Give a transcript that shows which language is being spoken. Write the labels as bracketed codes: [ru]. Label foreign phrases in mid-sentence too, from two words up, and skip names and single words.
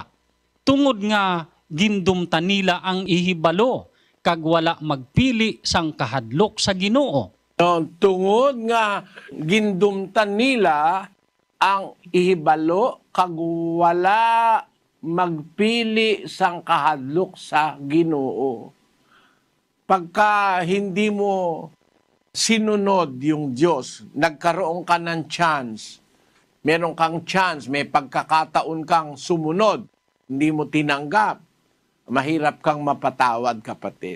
[hil] Tungod nga gindumta nila ang ihibalo, kag wala magpili sang kahadlok sa Ginoo. No, tungod nga gindumtan nila ang ihibalo kag wala magpili sang kahadlok sa Ginoo. [tl] Pagka hindi mo sinunod yung Diyos, nagkaroon ka ng chance, meron kang chance, may pagkakataon kang sumunod, hindi mo tinanggap, mahirap kang mapatawad, kapatid.